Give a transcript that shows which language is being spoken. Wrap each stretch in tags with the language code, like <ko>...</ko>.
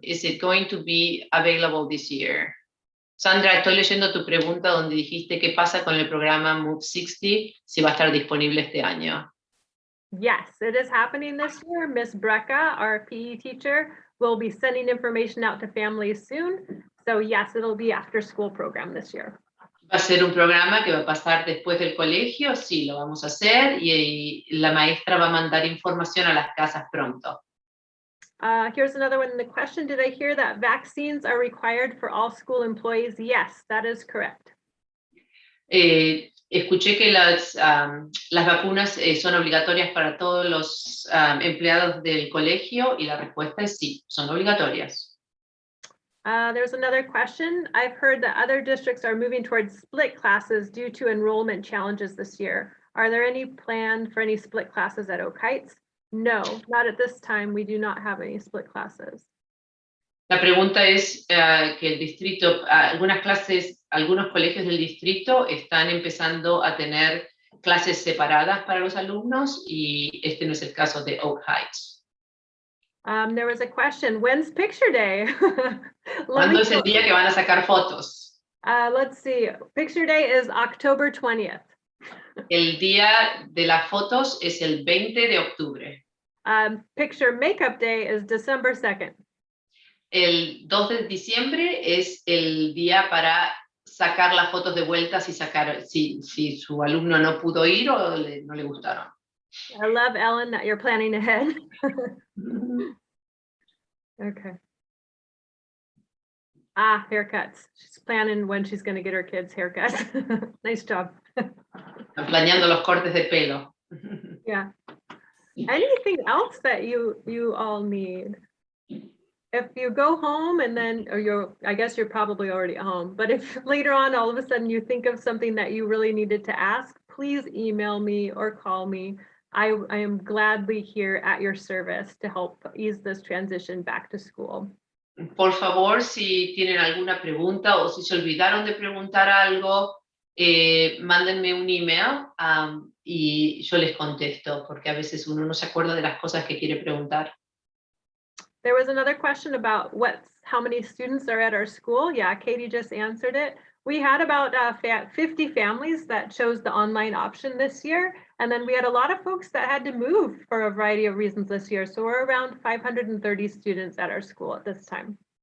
<en>Is it going to be available this year?</en> <es>Sandra, estoy leyendo tu pregunta donde dijiste qué pasa con el programa Move 60, si va a estar disponible este año.</es> <en>Yes, it is happening this year. Miss Brecca, our PE teacher, will be sending information out to families soon. So yes, it'll be after school program this year.</en> <es>¿Va a ser un programa que va a pasar después del colegio? Sí, lo vamos a hacer, y la maestra va a mandar información a las casas pronto.</es> <en>Here's another one in the question. Did I hear that vaccines are required for all school employees? Yes, that is correct.</en> <es>Escuché que las vacunas son obligatorias para todos los empleados del colegio, y la respuesta es sí, son obligatorias.</es> <en>There's another question. I've heard that other districts are moving towards split classes due to enrollment challenges this year. Are there any plan for any split classes at Oak Heights? No, not at this time. We do not have any split classes.</en> <es>La pregunta es que el distrito, algunos colegios del distrito están empezando a tener clases separadas para los alumnos, y este no es el caso de Oak Heights.</es> <en>There was a question, when's picture day?</en> <es>¿Cuándo es el día que van a sacar fotos?</es> <en>Let's see, picture day is October 20th.</en> <es>El día de las fotos es el 20 de octubre.</es> <en>Picture makeup day is December 2nd.</en> <es>El 2 de diciembre es el día para sacar las fotos de vuelta si su alumno no pudo ir o no le gustaron.</es> <en>I love, Ellen, that you're planning ahead. Okay. Haircuts. She's planning when she's going to get her kids haircuts. Nice job.</en> <es>Están planeando los cortes de pelo.</es> <en>Yeah. Anything else that you all need? If you go home and then, I guess you're probably already at home, but if later on all of a sudden you think of something that you really needed to ask, please email me or call me. I am gladly here at your service to help ease this transition back to school.</en> <es>Por favor, si tienen alguna pregunta o si se olvidaron de preguntar algo, mándenme un email y yo les contesto, porque a veces uno no se acuerda de las cosas que quiere preguntar.</es> <en>There was another question about how many students are at our school. Yeah, Katie just answered it. We had about 50 families that chose the online option this year. And then we had a lot of folks that had to move for a variety of reasons this year. So we're around 530 students at our school at this time.</en>